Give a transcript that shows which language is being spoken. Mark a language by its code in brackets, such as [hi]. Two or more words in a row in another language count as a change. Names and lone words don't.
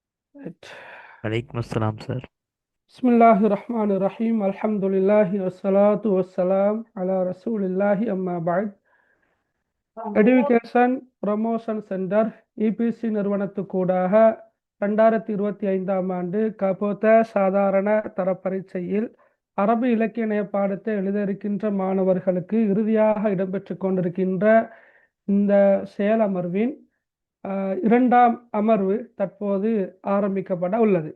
[en] Right. [ar] وعليكم السلام [ta] சார். [ar] بسم الله الرحمن الرحيم. الحمد لله والصلاة والسلام على رسول الله أما بعد. [ta] எடுகேஷன் ப்ரமோஷன் சென்டர் இபிசி நிறுவனத்துக்கூடாக 2025ஆம் ஆண்டு கபோத சாதாரண தர பரீட்சையில் அரபு இலக்கிய இணைய பாடத்தை எழுத இருக்கின்ற மாணவர்களுக்கு இறுதியாக இடம்பெற்று கொண்டிருக்கின்ற இந்த செயல் அமர்வின் இரண்டாம் அமர்வு தற்போது ஆரம்பிக்கப்பட உள்ளது.